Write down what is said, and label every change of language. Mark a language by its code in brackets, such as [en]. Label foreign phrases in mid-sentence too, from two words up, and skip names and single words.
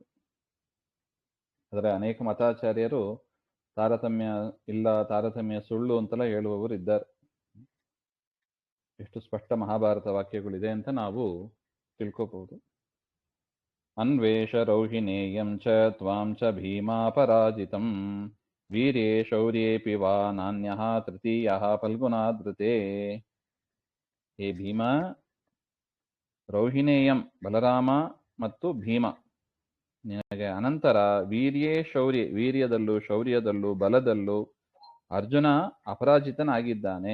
[kn] ಆದರೆ ಅನೇಕ ಮತಾಚಾರ್ಯರು ತಾರತಮ್ಯ ಇಲ್ಲ, ತಾರತಮ್ಯ ಸುಳ್ಳು ಅಂತೆಲ್ಲ ಹೇಳುವವರು ಇದ್ದಾರೆ. ಎಷ್ಟು ಸ್ಪಷ್ಟ ಮಹಾಭಾರತ ವಾಕ್ಯಗಳಿದೆ ಅಂತ ನಾವು ತಿಳ್ಕೋಬಹುದು. [sa] ಅನ್ವೇಷ ರೌಹಿಣೇಯಂ ಚ ತ್ವಾಂ ಚ ಭೀಮಾಪರಾಜಿತಂ ವೀರ್ಯೇ ಶೌರ್ಯೇಪಿ ವಾ ನಾನ್ಯಃ ತೃತೀಯಃ ಫಲ್ಗುಣಾದೃತೆ. [kn] ಹೇ ಭೀಮ, ರೌಹಿಣೇಯಂ ಬಲರಾಮ ಮತ್ತು ಭೀಮ ನಿನಗೆ ಅನಂತರ [sa] ವೀರ್ಯೇ ಶೌರ್ಯ, [kn] ವೀರ್ಯದಲ್ಲೂ ಶೌರ್ಯದಲ್ಲೂ ಬಲದಲ್ಲೂ ಅರ್ಜುನ ಅಪರಾಜಿತನಾಗಿದ್ದಾನೆ.